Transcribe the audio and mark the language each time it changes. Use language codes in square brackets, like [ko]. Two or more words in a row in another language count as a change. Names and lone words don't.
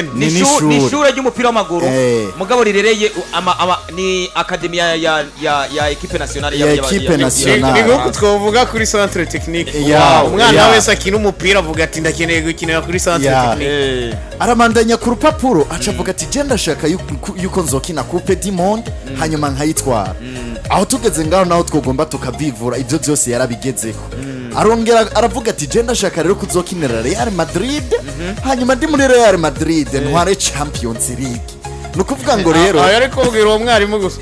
[rn] ni ishure ry'umupira w'amaguru mugabo rirereye ni akademiya ya [fr] equipe nationale ya equipe nationale. [rn] Ni nko twovuga kuri [fr] centre technique. [rn] Umwana wese akina umupira avuga ati ndakeneye gukinira kuri [fr] centre technique. [rn] Aramandanya ku rupapuro aca avuga ati je ndashaka yuko nzokina [fr] coupe du monde [rn] hanyuma nkayitwara. Aho tugeze ngaho naho twogomba tukabivura ibyo byose yarabigezeho. Arongera aravuga ati je ndashaka rero kuzokinira Real Madrid hanyuma ndi muri Real Madrid ntware Champions League. Nukuvuga ngo rero yari kubwira uwo mwarimu gusa